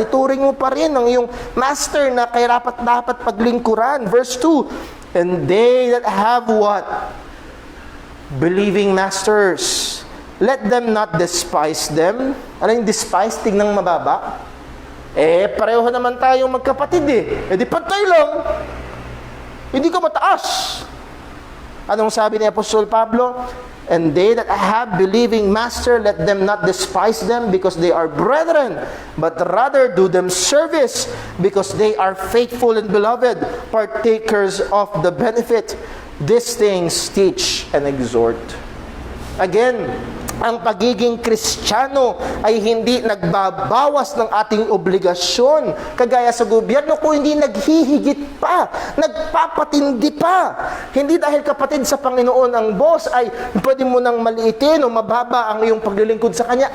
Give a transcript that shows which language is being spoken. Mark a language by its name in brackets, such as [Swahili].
[Filipino] Ituring mo pa rin ang iyong master na kay dapat paglingkuran. [English] Verse 2, and they that have what? Believing masters. Let them not despise them. [Filipino] Ano yung despise? Tignang mababa? Pareho naman tayong magkapatid di pantay lang. Hindi ka mataas. Anong sabi ni Apostol Pablo? [English] And they that have believing master, let them not despise them because they are brethren, but rather do them service because they are faithful and beloved, partakers of the benefit. These things teach and exhort. [Filipino] Again, ang pagiging Kristiyano ay hindi nagbabawas ng ating obligasyon. Kagaya sa gobyerno, kung hindi naghihigit pa, nagpapatindi pa. Hindi dahil kapatid sa Panginoon ang boss ay pwede mo nang maliitin o mababa ang iyong paglilingkod sa Kanya.